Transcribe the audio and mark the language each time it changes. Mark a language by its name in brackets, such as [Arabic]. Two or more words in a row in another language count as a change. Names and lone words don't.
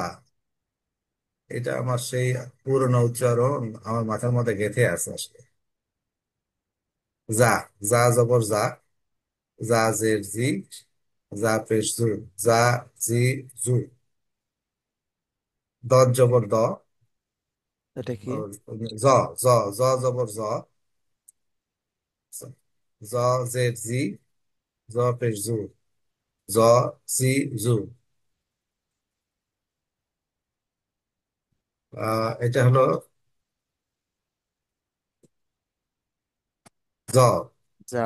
[Bangla] এটা আমার সেই পুরনো উচ্চারণ, আমার মাথার মধ্যে গেঁথে আছে আসলে। যা, যা জবর যা, যা জের জি, যা পেশ জু, যা জি জু। দ জবর দ, এটা কি? জ, জ, জ জবর জ, জ জের জি, জ পেশ জু, জ জি জু। এটা হলো জ, জাল।